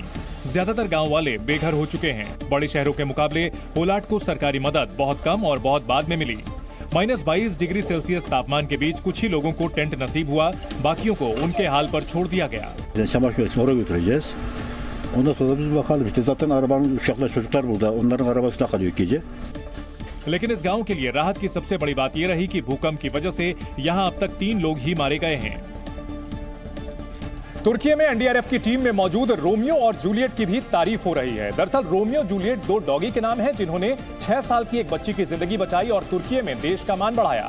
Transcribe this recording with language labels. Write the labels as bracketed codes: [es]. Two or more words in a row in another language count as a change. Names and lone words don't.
[hi] ज्यादातर गांव वाले बेघर हो चुके हैं। बड़े शहरों के मुकाबले पोलाट को सरकारी मदद बहुत कम और बहुत बाद में मिली। -22 डिग्री सेल्सियस तापमान के बीच कुछ ही लोगों को टेंट नसीब हुआ, बाकियों को उनके हाल पर छोड़ दिया गया। [tr] Ondan sonra biz bakalım işte zaten arabanın uşaklar çocuklar burada. Onların arabasında kalıyor gece. [hi] लेकिन इस गांव के लिए राहत की सबसे बड़ी बात यह रही कि भूकंप की वजह से यहां अब तक 3 लोग ही मारे गए हैं। तुर्की में एनडीआरएफ की टीम में मौजूद रोमियो और जूलियट की भी तारीफ हो रही है। दरअसल रोमियो जूलियट 2 डॉगी के नाम हैं जिन्होंने 6 साल की एक बच्ची की जिंदगी बचाई और तुर्की में देश का मान बढ़ाया।